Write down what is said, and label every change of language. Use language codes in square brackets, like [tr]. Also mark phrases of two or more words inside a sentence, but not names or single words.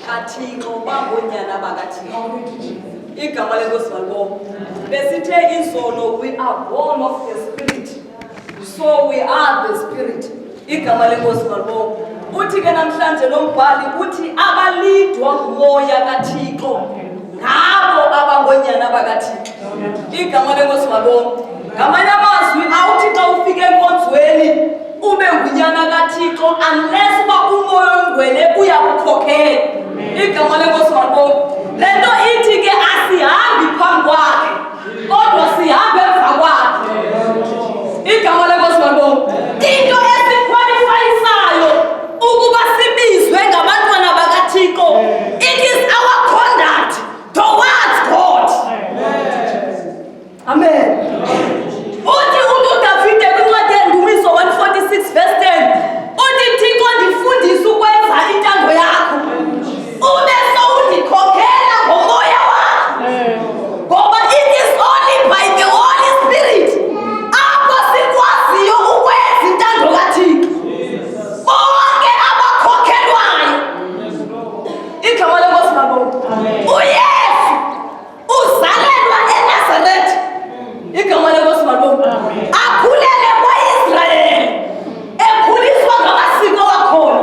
[xh] bakaThixo bangonyana bakaThixo. Igama lenkosi malibonke. Besithe izolo, [en] we are born of the Spirit, so we are the Spirit. [xh] Igama lenkosi malibonke. Uthi ke namhlanje lo mbhali uthi abalidwa nguMoya kaThixo ngabo abangonyana bakaThixo. Igama lenkosi malibonke. Ngamanye amazwi awuthi xa ufike enkonzweni ube ngunyana kaThixo unless uba umoya ongcwele uyakukhokhela. Igama lenkosi malibonke. Le nto ithi ke asihambi phambi kwakhe kodwa sihambe emva kwakhe. Igama lenkosi malibonke. Into esikhwalifayisayo ukuba sibizwe ngabantwana bakaThixo, [en] it is our conduct towards God. Amen. [xh] Uthi uDavide kwincwadi yeNdumiso 146 verse 10 uthi Thixo ndifundise ukwenza intando yakho ube sowundikhokhela ngomoya wakho. [en] Ngoba it is only by the Holy Spirit [xh] apho sikwaziyo ukwenza intando kaThixo. Bonke abakhokhelwayo. Igama lenkosi malibonke. uYesu uzalelwa eNazaretha. Igama lenkosi malibonke. Akhulele kwa-Israyeli ekhuliswa ngamasiko wakhona.